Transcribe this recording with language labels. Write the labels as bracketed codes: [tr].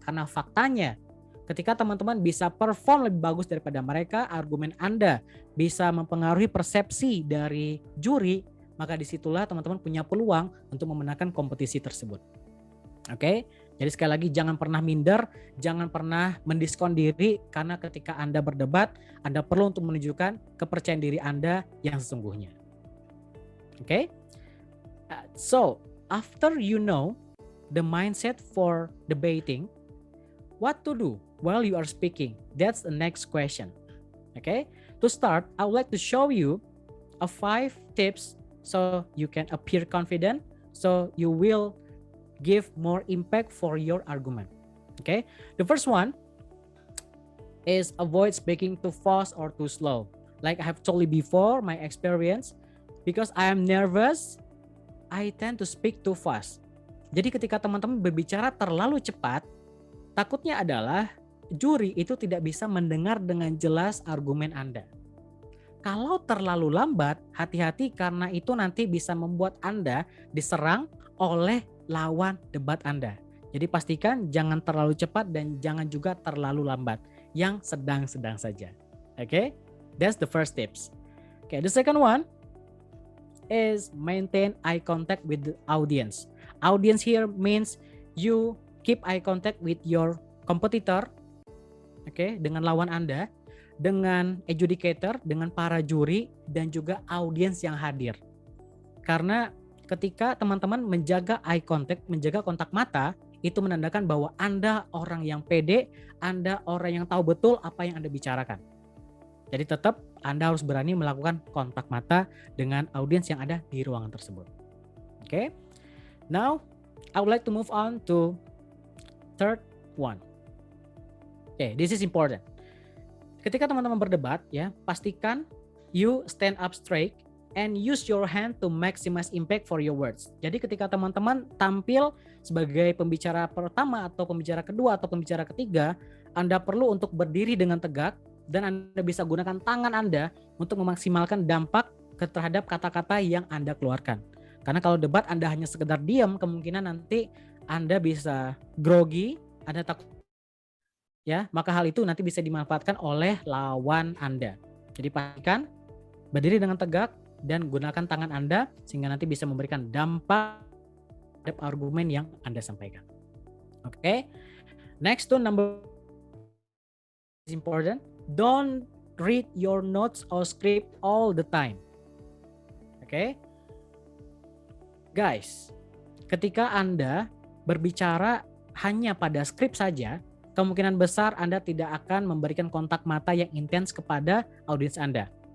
[id] Karena faktanya ketika teman-teman bisa perform lebih bagus daripada mereka, argumen Anda bisa mempengaruhi persepsi dari juri, maka disitulah teman-teman punya peluang untuk memenangkan kompetisi tersebut. Jadi sekali lagi jangan pernah minder, jangan pernah mendiskon diri, karena ketika Anda berdebat, Anda perlu untuk menunjukkan kepercayaan diri Anda yang sesungguhnya. [en] So after you know the mindset for debating, what to do while you are speaking? That's the next question. To start, I would like to show you 5 tips so you can appear confident, so you will give more impact for your argument. The first one is avoid speaking too fast or too slow. Like I have told you before, my experience, because I am nervous, I tend to speak too fast. [id] Jadi ketika teman-teman berbicara terlalu cepat, takutnya adalah juri itu tidak bisa mendengar dengan jelas argumen Anda. Kalau terlalu lambat, hati-hati karena itu nanti bisa membuat Anda diserang oleh lawan debat Anda. Jadi pastikan jangan terlalu cepat dan jangan juga terlalu lambat, yang sedang-sedang saja. [en] That's the first tips. The second one is maintain eye contact with the audience. Audience here means you keep eye contact with your competitor, [id] dengan lawan Anda, dengan adjudicator, dengan para juri, dan juga audiens yang hadir. Karena ketika teman-teman menjaga eye contact, menjaga kontak mata, itu menandakan bahwa Anda orang yang pede, Anda orang yang tahu betul apa yang Anda bicarakan. Jadi tetap Anda harus berani melakukan kontak mata dengan audiens yang ada di ruangan tersebut. [en] Now, I would like to move on to third one. This is important. [id] Ketika teman-teman berdebat, ya, pastikan [en] you stand up straight and use your hand to maximize impact for your words. [id] Jadi ketika teman-teman tampil sebagai pembicara pertama atau pembicara kedua atau pembicara ketiga, Anda perlu untuk berdiri dengan tegak dan Anda bisa gunakan tangan Anda untuk memaksimalkan dampak terhadap kata-kata yang Anda keluarkan. Karena kalau debat Anda hanya sekedar diam, kemungkinan nanti Anda bisa grogi, Anda takut, ya, maka hal itu nanti bisa dimanfaatkan oleh lawan Anda. Jadi pastikan berdiri dengan tegak dan gunakan tangan Anda sehingga nanti bisa memberikan dampak terhadap argumen yang Anda sampaikan. [en] Next to number is important. Don't read your notes or script all the time. [id] Guys, ketika Anda berbicara hanya pada skrip saja, kemungkinan besar Anda tidak akan memberikan kontak mata yang intens kepada audiens Anda.